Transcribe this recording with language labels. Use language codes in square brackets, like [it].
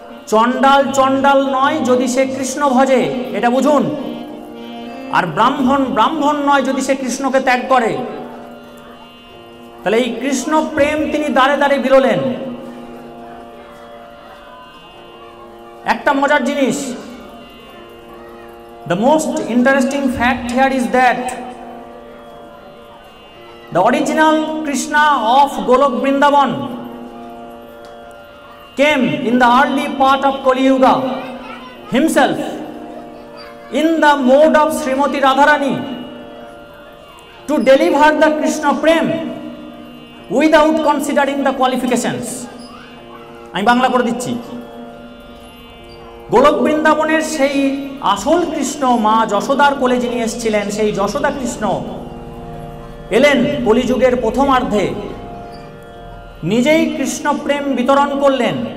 [bn] চণ্ডাল চণ্ডাল নয় যদি সে কৃষ্ণ ভজে, এটা বুঝুন। আর ব্রাহ্মণ ব্রাহ্মণ নয় যদি সে কৃষ্ণকে ত্যাগ করে। তাহলে এই কৃষ্ণ প্রেম তিনি দাঁড়ে দাঁড়ে বিরলেন। একটা মজার জিনিস, [en] the most interesting fact here is that the original Krishna of Golok Vrindavan came in the early part of Kali Yuga himself in the mode of Srimati Radharani to deliver the Krishna Prem without considering the qualifications. [bn] আমি বাংলা করে দিচ্ছি। গোলক বৃন্দাবনের সেই আসল কৃষ্ণ মা যশোদার কোলে যিনি এসেছিলেন, সেই যশোদা কৃষ্ণ এলেন কলিযুগের প্রথমার্ধে, নিজেই কৃষ্ণ প্রেম বিতরণ করলেন।